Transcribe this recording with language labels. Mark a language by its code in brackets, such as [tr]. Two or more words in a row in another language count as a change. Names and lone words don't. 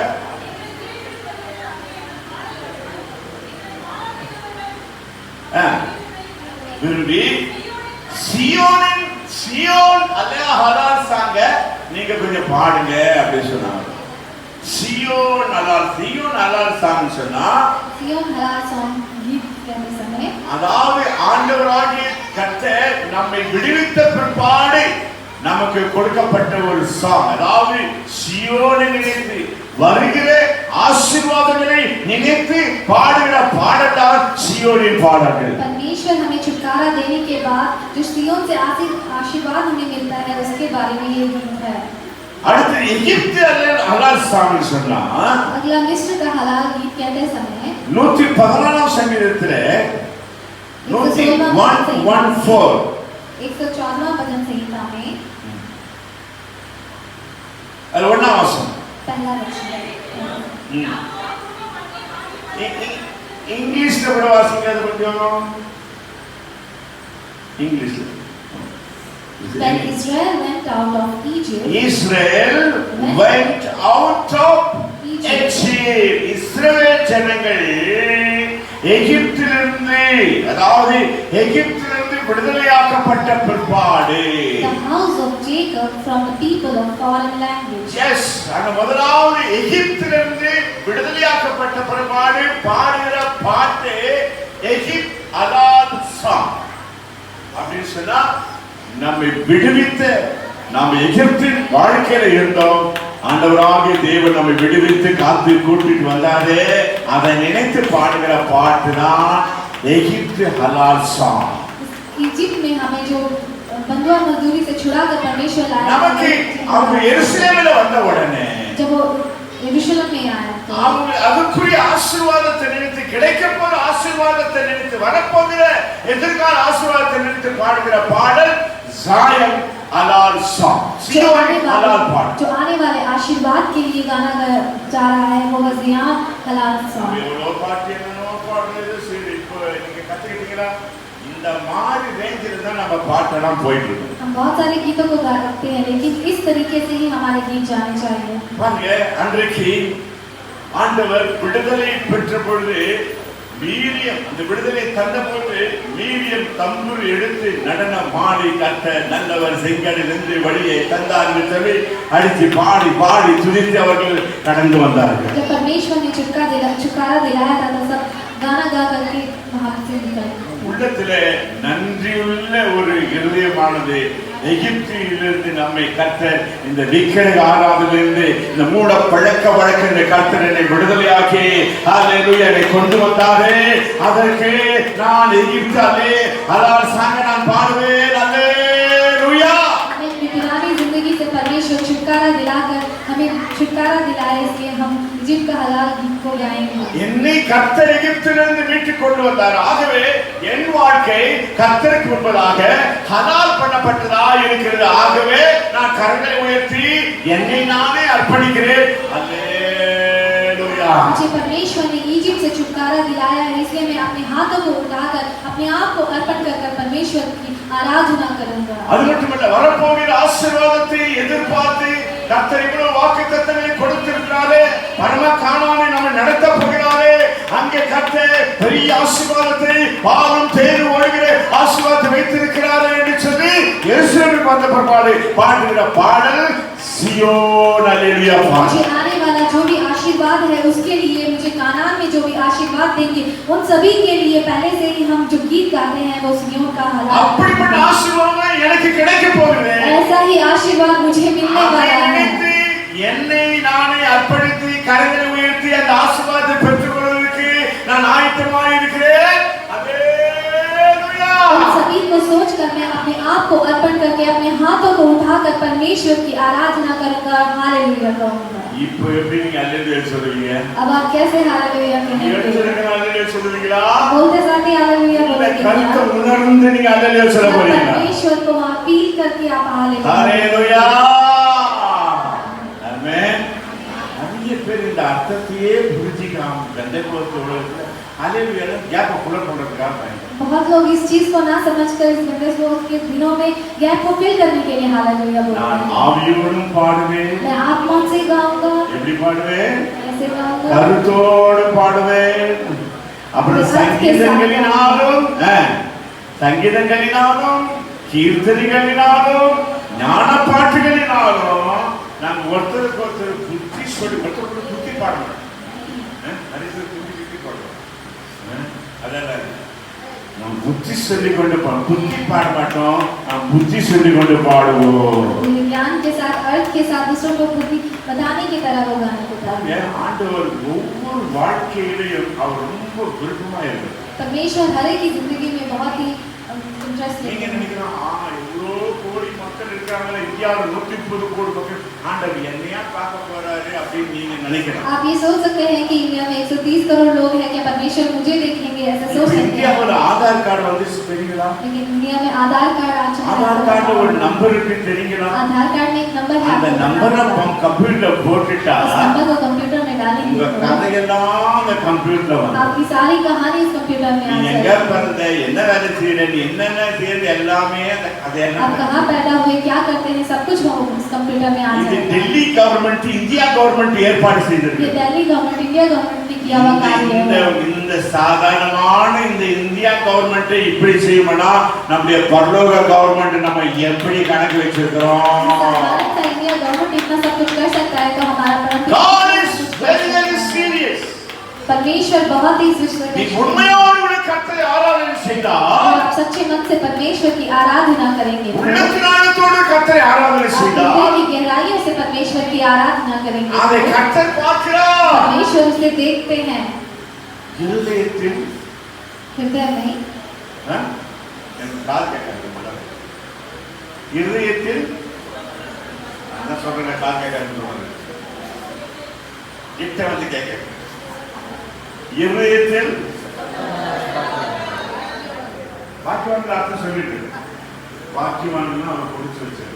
[ta] விரும்பி சியோன் அல்லேலூயா ஹலால் சாங்க நீங்க கொஞ்சம் பாடுங்க அப்படின்னு சொன்னாங்க. சியோன் ஹலால் சாங் சொன்னா [hi] सियोन हलाल सॉन्ग गीत कहते समय [ta] அதாவது ஆண்டவராகிய கர்த்தர் நம்மை விடுவித்த பிற்பாடு நமக்கு கொடுக்கப்பட்ட ஒரு சாங். அதாவது சியோனை நினைத்து வருகிற ஆசீர்வாதங்களை நினைத்து பாடுகிற பாடல் தான் சியோனின் பாடல்கள். [hi] परमेश्वर हमें छुटकारा देने के बाद जो सियोन से आशीर्वाद हमें मिलता है उसके बारे में ये गीत है. [ta] அடுத்து எகிப்து ஹலால் சாங் சொன்னா [hi] अगला मिस्र का हलाल गीत कहते समय [ta] 114 சங்கீதத்துல [hi] 114 भजन संहिता में [ta] அது 1ஆம் வசனம் [hi] पहला वचन. [ta] இங்கிலீஷ்ல கூட வாசிங்க அது கொஞ்சம் இங்கிலீஷ்ல. [en] Then Israel went out of Egypt. Israel went out of Egypt. [ta] இஸ்ரவேல் ஜனங்கள் எகிப்திலிருந்து அதாவது எகிப்திலிருந்து விடுதலையாக்கப்பட்ட பிற்பாடு [en] The house of Jacob from the people of foreign language. Yes, [ta] அந்த முதலாவது எகிப்திலிருந்து விடுதலையாக்கப்பட்ட பிற்பாடு பாடுகிற பாட்டு எகிப்த் ஹலால் சாங். அப்படின்னு சொன்னா நம்மை விடுவித்த நாம் எகிப்தின் வாழ்க்கையில இருந்தோம். ஆண்டவராகிய தேவன் நம்மை விடுவித்து காத்து கூட்டிட்டு வந்தாரே அதை நினைத்து பாடுகிற பாட்டு தான் எகிப்து ஹலால் சாங். [hi] इजिप्ट में हमें जो बंधुआ मजदूरी से छुड़ाकर परमेश्वर लाया. [ta] நமக்கு அவங்க எருசலேமில வந்த உடனே [hi] जब वो यरूशलेम में आया [ta] அவங்க அதுக்குரிய ஆசீர்வாதத்தை நினைத்து கிடைக்க போற ஆசீர்வாதத்தை நினைத்து வரப்போகிற எதிர்கால ஆசீர்வாதத்தை நினைத்து பாடுகிற பாடல் ज़ायन हलाल सॉन्ग. [hi] सियोन हलाल पाठ जो आने वाले आशीर्वाद के लिए गाना गाया जा रहा है वो ज़ियान हलाल सॉन्ग. [ta] எவ்வளோ பாட்டு என்னென்னோ பாடுறது சரி. இப்போ நீங்க கத்துக்கிட்டீங்களா? இந்த மாதிரி ரேஞ்சில் தான் நம்ம பாட்டெல்லாம் போயிட்டு இருக்கோம். [hi] हम बहुत सारे गीतों को गा सकते हैं लेकिन इस तरीके से ही हमारे गीत जाने चाहिए. [ta] பாருங்க அன்றைக்கு ஆண்டவர் விடுதலை பெற்ற பொழுது வீரியம் அந்த விடுதலை தந்த போது வீரியம் தம்புரு எடுத்து நடனம் பாடி கத்த நல்லவர் செங்கடலிருந்து வழியை தந்தார்கள் சொல்லி அடித்து பாடி பாடி துதித்து அவர்கள் கடந்து வந்தார்கள். जब परमेश्वर ने छुटकारा दिलाया था तो सब गाना गा करके वहां से निकले. உள்ளத்திலே நன்றியுள்ள ஒரு இருதயமானது எகிப்திலிருந்து நம்மை கர்த்தர் இந்த விக்கிரக ஆராதனையிலிருந்து இந்த மூட பழக்க வழக்க கர்த்தர் என்னை விடுதலையாக்கி ஹல்லேலூயா என்னை கொண்டு வந்தாரே அதற்கு நான் எகிப்திலே ஹலால் சாங்க நான் பாடுவேன். ஹல்லேலூயா. [hi] हमें पुरानी जिंदगी से परमेश्वर छुटकारा दिलाकर हमें छुटकारा दिलाया इसलिए हम इजिप्ट का हलाल गीत को गाएंगे. [ta] என்னை கர்த்தர் எகிப்திலிருந்து மீட்டு கொண்டு வந்தார். ஆகவே என் வாழ்க்கை கர்த்தருக்கு முன்பதாக ஹலால் பண்ணப்பட்டதா இருக்கிறது. ஆகவே நான் கரங்களை உயர்த்தி என்னை நானே அர்ப்பணிக்கிறேன். ஹல்லேலூயா. [hi] मुझे परमेश्वर ने इजिप्ट से छुटकारा दिलाया है इसलिए मैं अपने हाथों को उठाकर अपने आप को अर्पण कर परमेश्वर की आराधना करूंगा. [ta] அது மட்டுமல்ல வரப்போகிற ஆசீர்வாதத்தை எதிர்பார்த்து கர்த்தர் இவ்வளவு வாக்குத்தத்தங்களை கொடுத்திருக்கிறாரே பரம கானானை நம்ம நடத்த போகிறாரே அங்கே கர்த்தர் பெரிய ஆசீர்வாதத்தை பாலும் தேறு ஓடுகிற ஆசீர்வாதத்தை வைத்திருக்கிறாரே என்று சொல்லி எருசலேமுக்கு வந்த பிற்பாடு பாடுகிற பாடல் सियोन हालेलुया. [hi] मुझे आने वाला जो भी आशीर्वाद है उसके लिए मुझे कानान में जो भी आशीर्वाद देंगे उन सभी के लिए पहले से ही हम जो गीत गाते हैं वो सियोन का हलाल. [ta] அப்படிப்பட்ட ஆசீர்வாதம் எனக்கு கிடைக்க போகுது. [hi] ऐसा ही आशीर्वाद मुझे मिलने वाला है. [ta] என்னை நானே அர்ப்பணித்து கரங்களை உயர்த்தி அந்த ஆசீர்வாதத்தை பெற்றுக்கொள்வதற்கு நான் ஆயத்தமாய் இருக்கிறேன். [hi] हालेलुया. उन सभी को सोचकर मैं अपने आप को अर्पण करके अपने हाथों को उठाकर परमेश्वर की आराधना करूंगा. हालेलुया कहूंगा. [ta] இப்போ எப்படி நீங்க அல்லேலூயா சொல்லுவீங்க? [hi] अब आप कैसे हालेलुया कहेंगे? [ta] எடுத்துக்கிற அல்லேலூயா சொல்லுவீங்களா? [hi] बोलते साथ ही हालेलुया [ta] இல்ல [hi] बोलेंगे [ta] கருத்தை [hi] क्या? [ta] உணர்ந்து நீங்க அல்லேலூயா சொல்ல [hi] या [ta] போறீங்களா? [hi] परमेश्वर को अपील करके आप हालेलुया [ta] ஹalleluya ஆமென். நிறைய பேர் இந்த அர்த்தத்தையே புரிஞ்சிக்காம பெந்தேகோஸ்தே உலகத்துல ஹalleluya [en] gap fill [ta] பண்றதுக்காக பயன்படுத்துறாங்க. [hi] बहुत लोग इस चीज को ना समझकर इस पेंटेकोस्ट के दिनों में गैप को फिल करने के लिए हालेलुया बोलते [ta] நான் [hi] हैं। [ta] ஆவியோடும் பாடுவேன். [hi] मैं आत्मा से गाऊंगा, [ta] எப்படி பாடுவேன்? [hi] ऐसे गाऊंगा, [ta] கருத்தோடு பாடுவேன். அப்புறம் சங்கீதங்களினாலும் சங்கீதங்களினாலும் கீர்த்தனைகளினாலும் ஞான பாட்டுகளினாலும் நாம் ஒருத்தருக்கு ஒருத்தர் புத்தி சொல்லி ஒருத்தருக்கு புத்தி பாடணும். புத்தி பாடுவோம். அதான் நாம் புத்தி சொல்லிக் கொண்டு புத்தி பாட மாட்டோம், நாம் புத்தி சொல்லிக் கொண்டு பாடுவோம். [hi] ज्ञान के साथ अर्थ के साथ दूसरों को बुद्धि बताने की तरह वो गाने को गाते हैं। [ta] ஆண்டவர் ஒவ்வொரு வாழ்க்கையிலையும் அவர் ரொம்ப விருப்பமா இருக்கிறார். [hi] परमेश्वर हर एक की जिंदगी में बहुत ही इंटरेस्ट [ta] நீங்க [hi] लेते हैं। [ta] நினைக்கிறோம் எவ்வளோ கோடி மக்கள் இருக்காங்களே, இந்தியாவில் 130 கோடி மக்கள், ஆண்டவர் என்னையா பார்க்க போறாரு அப்படின்னு நீங்க நினைக்கலாம். [hi] आप ये सोच सकते हैं कि इंडिया में 130 करोड़ लोग हैं, क्या परमेश्वर मुझे देखेंगे, ऐसा सोच सकते हैं। [ta] இந்தியாவில் ஆதார் கார்டு வந்து தெரியுங்களா? [hi] लेकिन इंडिया में आधार कार्ड आ चुका है। [ta] ஆதார் கார்டு ஒரு நம்பர் இருக்கு தெரியுங்களா? [hi] आधार कार्ड में एक नंबर है, [ta] அந்த நம்பரை கம்ப்யூட்டர்ல போட்டுட்டா [hi] उस नंबर को कंप्यूटर में डालेंगे [ta] உங்க கதையெல்லாம் அந்த கம்ப்யூட்டர்ல வந்து [hi] आपकी सारी कहानी इस कंप्यूटर में आ [ta] நீ எங்க [hi] जाएगी। [ta] பிறந்த, என்ன வேலை செய்யற, நீ என்னென்ன செய்யறது எல்லாமே அந்த [hi] आप [ta] கதையெல்லாம். [hi] कहाँ पैदा हुए, क्या करते हैं, सब कुछ वो उस कंप्यूटर में आ [ta] இது [hi] जाएगा। [ta] டெல்லி கவர்மெண்ட் இந்தியா கவர்மெண்ட் ஏற்பாடு செய்திருக்கு. [hi] ये दिल्ली गवर्नमेंट, इंडिया गवर्नमेंट ने किया हुआ कार्य है। [ta] இந்த சாதாரணமான இந்த இந்தியா கவர்மெண்ட் இப்படி செய்யும்னா நம்முடைய பரலோக கவர்மெண்ட் நம்ம எப்படி கணக்கு வச்சிருக்கிறோம்? [hi] भारत का इंडिया गवर्नमेंट इतना सब कुछ कर सकता है तो हमारा [en] God is very very serious. [hi] परमेश्वर बहुत ही इस विषय [ta] நீ [hi] में [ta] உண்மையோடு கர்த்தரை ஆராதனை செய்தால், [hi] आप सच्चे मन से परमेश्वर की आराधना करेंगे, [ta] உள்ளத்தினாலத்தோடு கர்த்தரை ஆராதனை [hi] आप [ta] செய்தால், [hi] हृदय की गहराइयों से परमेश्वर की आराधना करेंगे, [ta] அதை கர்த்தர் பார்க்கிறார். [hi] परमेश्वर उसे देखते हैं [ta] இருதயத்தில் [hi] हृदय में। [ta] எனக்கு கால் கேட்காது மேடம். இருதயத்தில் என்ன சொல்றேன், கால் கேட்காதுன்னு சொல்றேன். கிட்ட வந்து கேட்க இருதயத்தில் வாக்கியவான் அர்த்தம் சொல்லிட்டு வாக்கியவான் அவன் கொடுத்து வச்சிரு.